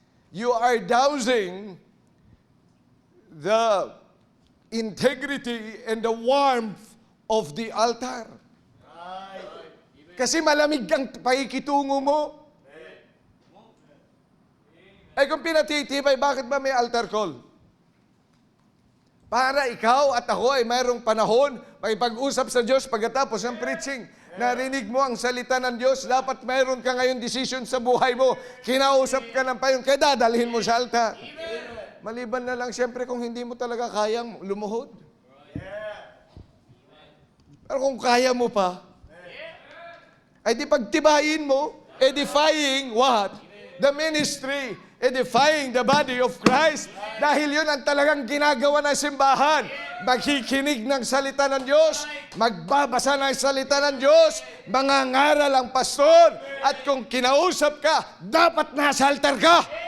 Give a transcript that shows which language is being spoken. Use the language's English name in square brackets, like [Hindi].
[English] You are dousing the integrity and the warmth of the altar. [Filipino] Kasi malamig ang pakikitungo mo. Kung pinatitibay, bakit ba may altar call? Para ikaw at ako ay mayroong panahon, makipag-usap sa Diyos pagkatapos ng preaching. Narinig mo ang salita ng Diyos, dapat mayroon ka ngayon decision sa buhay mo. Kinausap ka ng payon, kaya dadalhin mo sa altar. Maliban na lang, siyempre, kung hindi mo talaga kayang lumuhod. Pero kung kaya mo pa, ay di pagtibayin mo, [English] edifying what? The ministry, edifying the body of Christ. [Filipino] Dahil yun ang talagang ginagawa ng simbahan. Magkikinig ng salita ng Diyos, magbabasa ng salita ng Diyos, mangangaral ang pastor, at kung kinausap ka, dapat nasa altar ka.